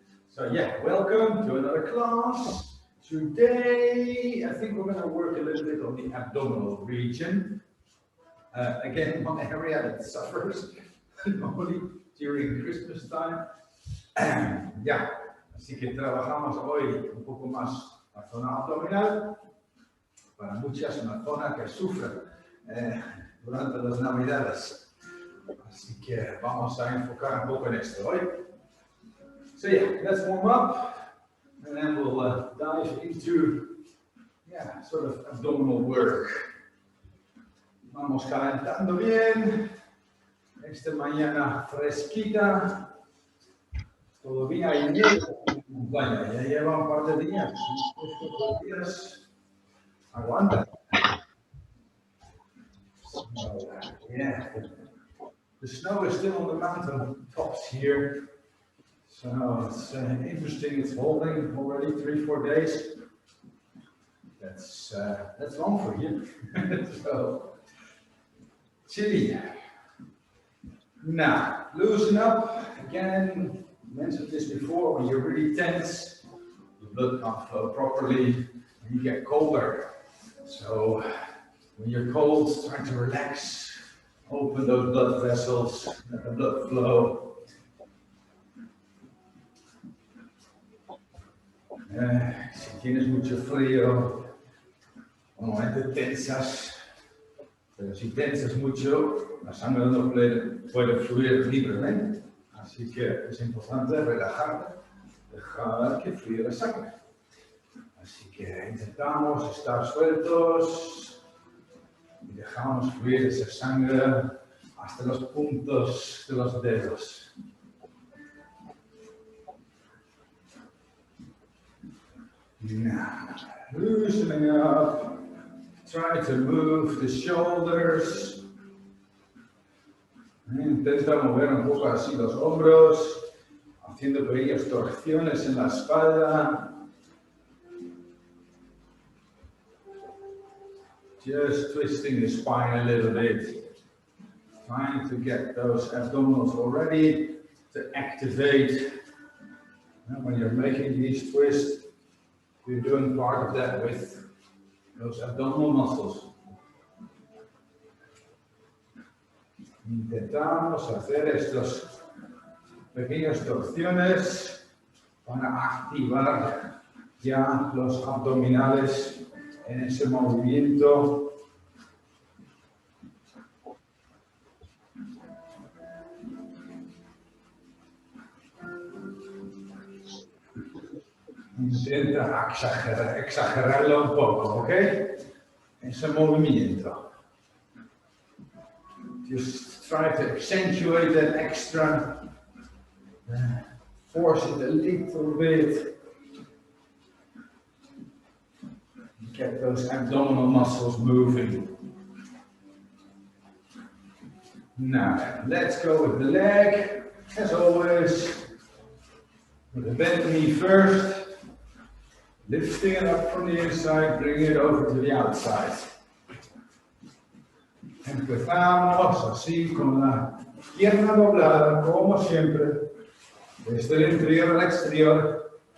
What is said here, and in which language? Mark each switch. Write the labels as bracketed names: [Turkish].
[English] So yeah, welcome to another class. Today, I think we're going to work a little bit on the abdominal region. Again, one area that suffers normally during Christmas time. [Spanish] Ya, así que trabajamos hoy un poco más la zona abdominal. Para muchas una zona que sufre durante las Navidades. Así que vamos a enfocar un poco en esto hoy. [English] So yeah, let's warm up and then we'll dive into sort of abdominal work. [Spanish] Vamos calentando bien. Esta mañana fresquita. Todavía hay nieve. Bueno, ya lleva un par de días. Estos días aguanta. [English] So, yeah, the snow is still on the mountain tops here. So it's interesting. It's holding already 3-4 days. That's long for you. So chilly. Now loosen up again. Mentioned this before. When you're really tense, the blood can't flow properly, and you get colder. So when you're cold, try to relax. Open those blood vessels, let the blood flow. [Spanish] Si tienes mucho frío, normalmente tensas, pero si tensas mucho, la sangre no puede fluir libremente. Así que es importante relajarte, dejar que fluya la sangre. Así que intentamos estar sueltos y dejamos fluir esa sangre hasta los puntos de los dedos. [English] Now, loosening up, try to move the shoulders. [Spanish] Intenta mover un poco así los hombros, haciendo pequeñas torsiones en la espalda. [English] Just twisting the spine a little bit. Trying to get those abdominals already to activate. And when you're making these twists, you're doing part of that with those abdominal muscles. [Spanish] Intentamos hacer estas pequeñas torsiones para activar ya los abdominales en ese movimiento. Intenta exagerarlo un poco, ¿ok? Ese movimiento. [English] Just try to accentuate that extra, force it a little bit. Get those abdominal muscles moving. Now, let's go with the leg, as always. With the bent knee first. Lifting it up from the inside, bringing it over to the outside. [Spanish] Empezamos así con la pierna doblada, como siempre, desde el interior al exterior.